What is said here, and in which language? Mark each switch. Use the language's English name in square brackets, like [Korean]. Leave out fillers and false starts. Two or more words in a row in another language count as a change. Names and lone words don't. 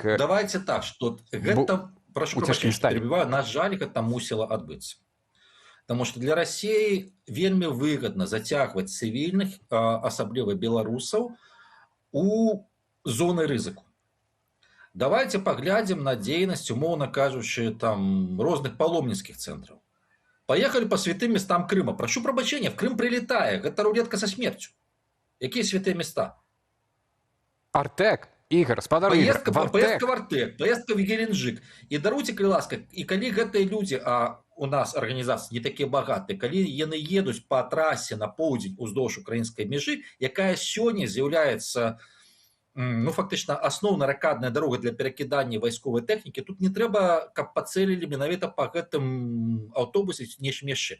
[Belarusian] Давайте так, што гэта, прашу прабачэння, што перебіваю, на жаль, гэта мусіла адбыцца. Таму што для Расіі вельмі выгадна зацягваць цывільных, асабліва беларусаў, у зоны рызыку. Давайте поглядим на дзейнасць, умоўна кажучы, там розных паломніцкіх цэнтраў. [Russian] Поехали по святым местам Крыма. [Belarusian] Прошу прабачэння, [Russian] в Крым прилетае. [Belarusian] Гэта рулетка со смерцю. Якія святыя места? Артек, Ігор, спадар Ігор, [Russian] поездка в Артек, поездка в Геленджик. [Belarusian] І даруйце, калі ласка, і калі гэтыя людзі, а у нас арганізацыі не такія багатыя, калі яны едуць па трасе на поўдзень уздоўж украінскай мяжы, якая сёння з'яўляецца фактычна асноўна ракадная дарога для перакідання вайсковай тэхнікі, тут не трэба, каб пацэлілі менавіта па гэтым аўтобусе нечым яшчэ.